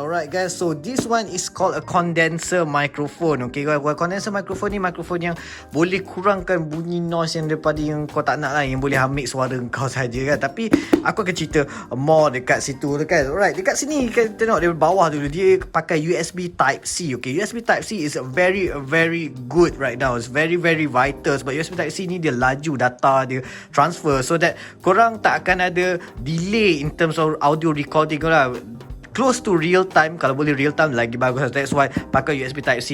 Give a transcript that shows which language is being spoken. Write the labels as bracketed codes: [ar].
[en] Alright guys, so this one is called a condenser microphone. [ms] Okay, condenser microphone ni mikrofon yang boleh kurangkan bunyi noise yang daripada yang kau tak nak lah, yang boleh ambil suara kau saja kan. Tapi aku akan cerita more dekat situ kan. Alright, dekat sini kita tengok dari bawah dulu, dia pakai USB Type-C. [en] Okay, USB Type-C is very good right now. It's very vital [ms] sebab USB Type-C ni dia laju data dia transfer, [en] so that [ms] korang tak akan ada [en] delay in terms of audio recording [ms] lah. [en] Close to real time, [ms] kalau boleh [en] real time [ms] lagi bagus. [en] That's why pakai USB Type-C.